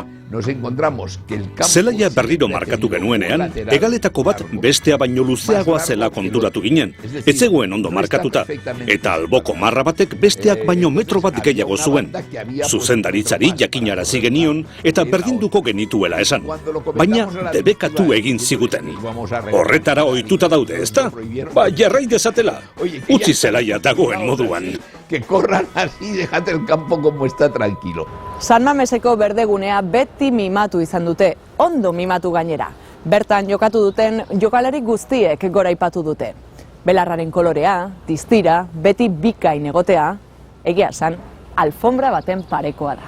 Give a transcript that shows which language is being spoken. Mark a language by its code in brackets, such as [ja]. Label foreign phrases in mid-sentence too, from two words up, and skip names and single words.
[eu] Zelaia berriro markatu genuenean, hegaletako bat bestea baino luzeagoa zela konturatu ginen, ez zegoen ondo markatuta, eta alboko marra batek besteak baino metro bat gehiago zuen. Zuzendaritzari jakinarazi genion eta berdinduko genituela esan, baina debekatu egin ziguten. Horretara ohituta daude, ezta? Jarrai dezatela, utzi zelaia dagoen moduan. [es] Que corran así, dejate el campo como está tranquilo. [eu] San Mameseko berdegunea beti mimatu izan dute, ondo mimatu gainera. Bertan jokatu duten jokalari guztiek goraipatu dute. Belarraren kolorea, distira, beti bikain egotea, egia esan, alfombra baten parekoa da.